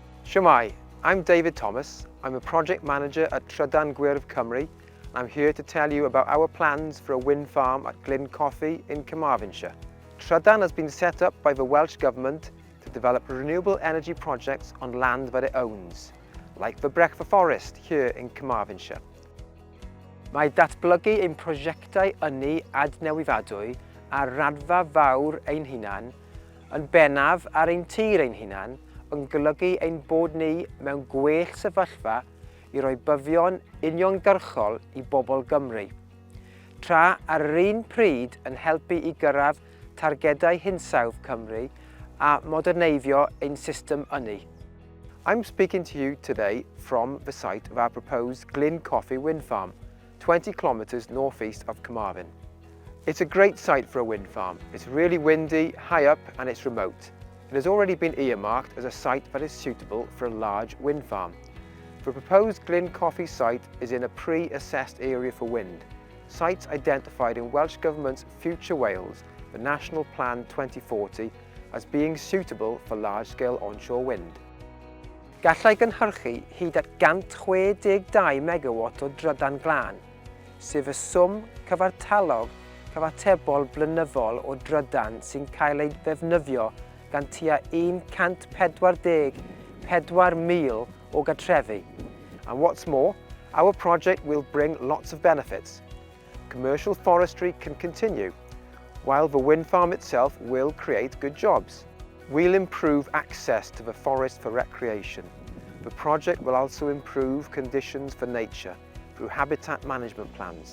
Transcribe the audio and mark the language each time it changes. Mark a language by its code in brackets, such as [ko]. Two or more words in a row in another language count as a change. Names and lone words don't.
[en] Shwmai, I'm David Thomas. I'm a project manager at Trydan Gwyrdd Cymru. I'm here to tell you about our plans for a wind farm at Glyn Cothi in Carmarthenshire. Trydan has been set up by the Welsh Government to develop renewable energy projects on land that it owns, like the Brechfa forest here in Carmarthenshire. [cy] Mae datblygu ein prosiectau ynni adnewyddadwy a raddfa fawr ein hunan, yn bennaf ar ein tir ein hunan, yn golygu ein bod ni mewn gwell sefyllfa i roi byfion uniongyrchol i bobl Gymru, tra ar yr un pryd yn helpu i gyrraedd targedau hinsawdd Cymru a moderneiddio ein system ynni. [en] I'm speaking to you today from the site of our proposed Glyn Cothi wind farm, 20 kilometres northeast of Carmarthen. It's a great site for a wind farm. It's really windy, high up, and it's remote. It has already been earmarked as a site that is suitable for a large wind farm. The proposed Glyn Cothi site is in a pre-assessed area for wind, sites identified in Welsh Government's Future Wales, the National Plan 2040, as being suitable for large-scale onshore wind. [cy] Gallai gynhyrchu hyd at 162 megawatt o drydan glân, sef y swm cyfartalog cyfatebol blynyddol o drydan sy'n cael ei ddefnyddio gan tua 144,000 o gartrefi. [en] And what's more, our project will bring lots of benefits. Commercial forestry can continue, while the wind farm itself will create good jobs. We'll improve access to the forest for recreation. The project will also improve conditions for nature through habitat management plans.